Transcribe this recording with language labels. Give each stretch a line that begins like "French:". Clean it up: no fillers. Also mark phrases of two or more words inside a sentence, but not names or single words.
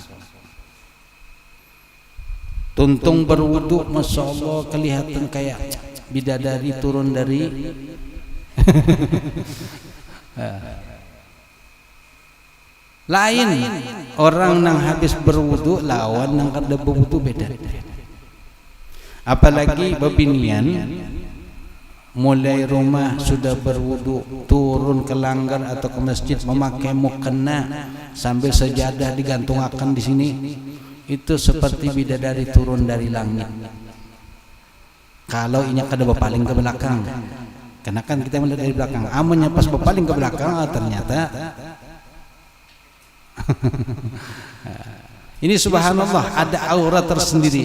Indonesian: Tuntung berwudu,
Arabic: ما شاء الله,
Indonesian: kelihatan kayak bidadari turun dari lain.
Banjar: Orang nang habis berwudu lawan nang kada berwudu beda.
Indonesian: Apalagi babinian mulai rumah sudah berwudu, turun ke langgar atau ke masjid memakai mukena sambil sejadah digantungkan di sini, itu seperti bidadari turun dari langit. Kalau
Banjar: inya kada
Indonesian: berpaling ke belakang, karena kan kita melihat dari belakang, amunnya pas berpaling ke belakang ternyata ini subhanallah ada aura tersendiri.